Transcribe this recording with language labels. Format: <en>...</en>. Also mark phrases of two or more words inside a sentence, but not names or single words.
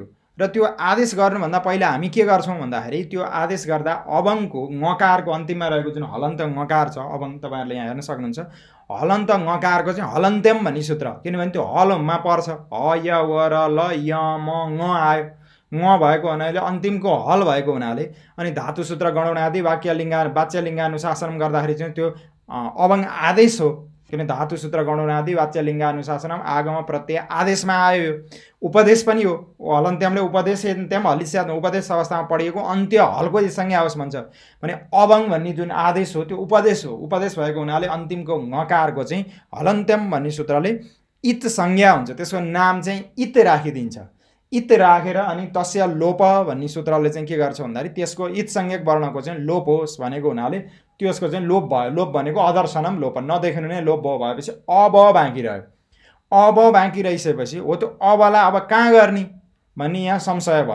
<ne>र त्यो आदेश गर्नुभन्दा पहिला हामी के गर्छौँ भन्दाखेरि त्यो आदेश गर्दा अवङको ङकारको अन्तिममा रहेको जुन हलन्त ङकार छ, अवङ तपाईँहरूले यहाँ हेर्न सक्नुहुन्छ हलन्त ङकारको चाहिँ हलन्त्यम भन्ने सूत्र, किनभने त्यो हलमा पर्छ। ह य व र ल य म ङ आयो, ङ भएको हुनाले अन्तिमको हल भएको हुनाले अनि</ne> <sa>धातु सूत्र गणौनादि वाच्य लिङ्गानुशासन</sa> <ne>गर्दाखेरि चाहिँ त्यो अवङ आदेश हो।</ne> <sa>किन धातु सूत्र गणौनादि वाच्य लिङ्गानुशासनम आगम प्रत्यय</sa> <ne>आदेशमा आयो। उपदेश पनि हो। हलन्त्यमले</ne> <sa>उपदेश अन्त्यम हलिस्याद</sa> <ne>उपदेश अवस्थामा पढिएको अन्त्य हलको संज्ञा होस् भन्छ भने अवङ भन्ने जुन आदेश हो त्यो उपदेश हो। उपदेश भएको हुनाले अन्तिमको ङकारको चाहिँ हलन्त्यम भन्ने सूत्रले इत संज्ञा हुन्छ। त्यसको नाम चाहिँ इत राखिदिन्छ। इत राखेर अनि</ne> <sa>तस्य लोप</sa> <ne>भन्ने सूत्रले चाहिँ के गर्छ भन्दाखेरि त्यसको इत संज्ञक वर्णको चाहिँ लोप होस् भनेको हुनाले त्यसको चाहिँ लोप भयो। लोप भनेको</ne> <sa>अदर्शनम लोप,</sa> <ne>नदेखिनु नै लोप भयो भएपछि अब बाँकी रह्यो। अब बाँकी रहिसकेपछि हो त्यो अबलाई अब कहाँ गर्ने भन्ने यहाँ संशय भयो।</ne>